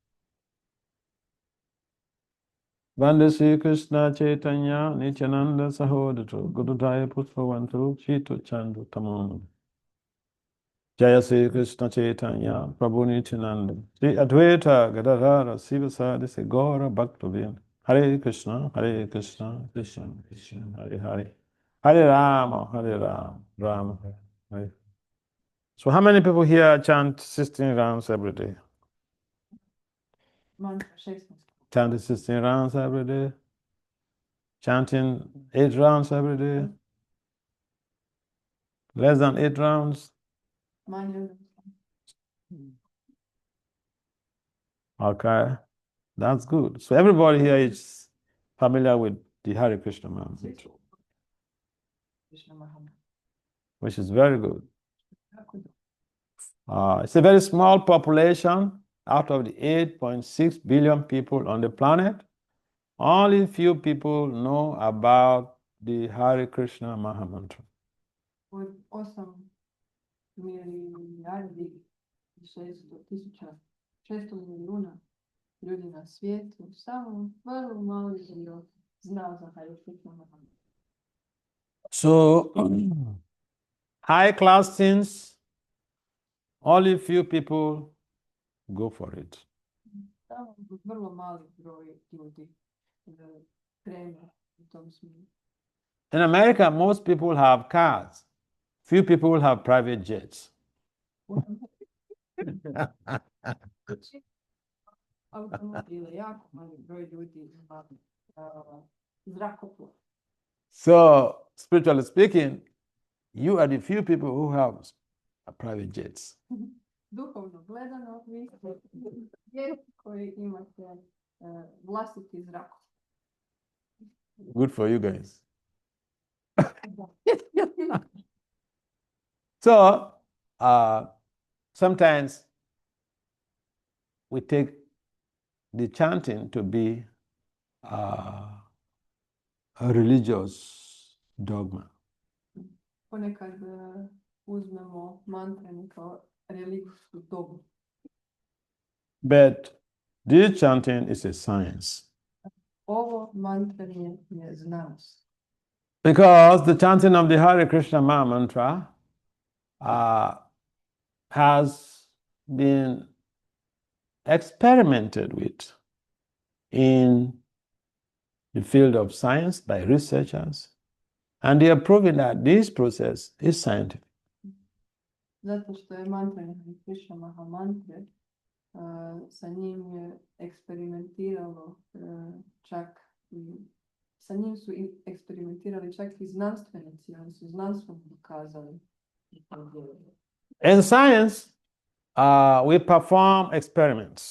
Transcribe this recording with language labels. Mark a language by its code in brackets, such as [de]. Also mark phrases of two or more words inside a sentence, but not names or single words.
[sa] Vande Sri Krishna Chaitanya Nityananda Sahodatu Gurudaya Putravantu Chito Chandu Tamam Jaya Sri Krishna Chaitanya Prabhu Nityananda Sri Advaita Gadadhara Sivasadi Sri Gaura Bhaktivinoda Hare Krishna, Krishna Krishna, Hare Hare, Hare Rama, Rama Hare Hare. [en] So how many people here chant 16 rounds every day? Chanting 16 rounds every day? Chanting 8 rounds every day? Less than 8 rounds? Okay. That's good. So everybody here is familiar with the Hare Krishna mantra. Krishna Mahamantra. which is very good. [hr] Jako dobro. [en] It's a very small population out of the 8.6 billion people on the planet. Only few people know about the Hare Krishna Mahamantra. [hr] Od 8 milijardi i 600 milijuna ljudi na svijetu, samo vrlo mali dio zna za Hare Krishna Mahamantra. [en] So, high class things, only few people go for it. [hr] Samo vrlo mali broj ljudi krene u tom smjeru. [en] In America, most people have cars. Few people have private jets. [hr] Automobile, jako mali broj ljudi ima zrakoplov. [en] So, spiritually speaking, you are the few people who have private jets. [hr] Duhovno gledano, vi ste jedini koji imate vlastiti zrakoplov. [en] Good for you guys. So, sometimes we take the chanting to be a religious dogma. [hr] Ponekad uzmemo mantranje kao religijsku dogmu. [en] But this chanting is a science. [hr] Ovo mantranje je znanost. [en] Because the chanting of the Hare Krishna Mahamantra has been experimented with in the field of science by researchers, and they are proving that this process is scientific. [hr] Zato što je mantranje Hare Krishna Mahamantre, sa njim je eksperimentiralo čak sa njim su eksperimentirali čak i znanstvenici, oni su znanstveno dokazali. [en] In science, we perform experiments.